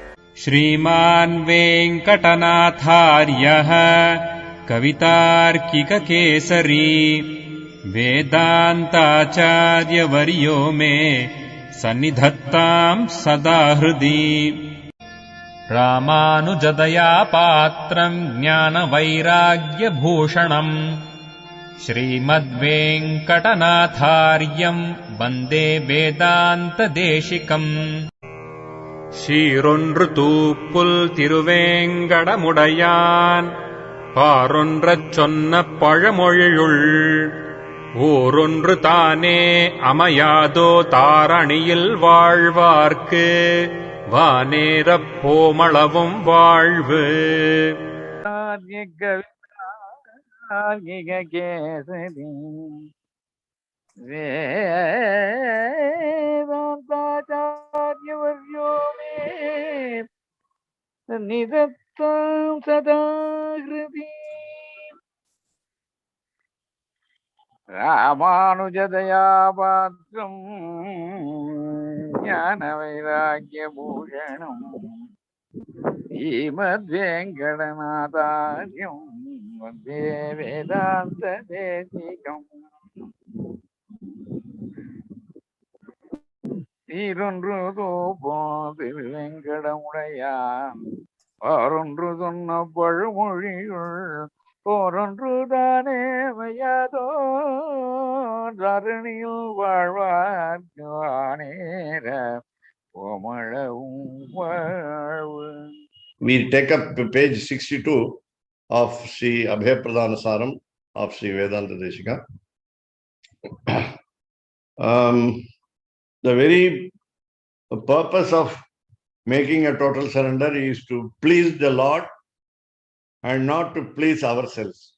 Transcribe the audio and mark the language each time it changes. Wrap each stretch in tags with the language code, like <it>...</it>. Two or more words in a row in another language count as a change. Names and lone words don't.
<sa>श्रीमान् वेङ्कटनाथार्यः कवितार्किककेसरी वेदान्ताचार्यवर्यो मे सन्निधत्ताम् सदा हृदि। रामानुजदया पात्रम् ज्ञानवैराग्यभूषणम् श्रीमद्वेङ्कटनाथार्यम् वन्दे वेदान्तदेशिकम्।</sa> <ta>சீரொன்று தூப்புல் திருவேங்கடமுடையான் பாரொன்றச் சொன்ன பழமொழியுள் ஊரொன்று தானே அமையாதோ தாரணியில் வாழ்வார்க்கு வானேரப் போமளவும் வாழ்வு.</ta> <sa>वेदान्ताचार्यवर्यो मे सन्निधत्तां सदा हृदि। रामानुजदया पात्रम् ज्ञानवैराग्यभूषणम् श्रीमद्वेङ्कटनाथार्यं वन्दे वेदान्तदेशिकम्।</sa> <ta>சீரொன்று தோப்போம் திருவேங்கடமுடையான் ஆறொன்று சொன்ன பழமொழியுள் போரொன்று தானே மையாதோ தரணியில் வாழ்வார்க்கு வானேர போமளவும் வாழ்வு.</ta> <en>We take up page 62 of Sri Abhayapradhanasaram of Sri Vedanta Deshika. The very purpose of making a total surrender is to please the Lord and not to please ourselves.</en>